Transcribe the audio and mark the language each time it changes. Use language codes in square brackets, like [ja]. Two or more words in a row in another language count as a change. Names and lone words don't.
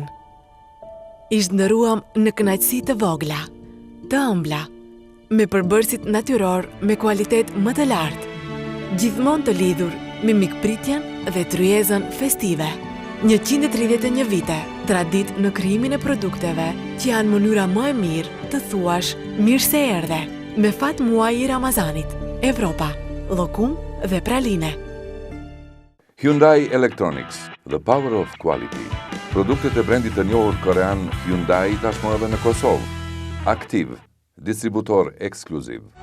[sq] I zhndëruam në kënaqësi të vogla, të ëmbla, me përbërësit natyror me kualitet më të lartë, gjithmonë të lidhur me mikpritjen dhe tryezën festive. 131 vite, tradit në krijimin e produkteve që janë mënyra më e mirë të thuash mirë se erdhe, me fat muaj i Ramazanit, Evropa, llokum dhe praline. [en] Hyundai Electronics, the power of quality. [sq] Produktet e brendit të njohur korean Hyundai tashmë edhe në Kosovë. Aktiv, distributor ekskluziv.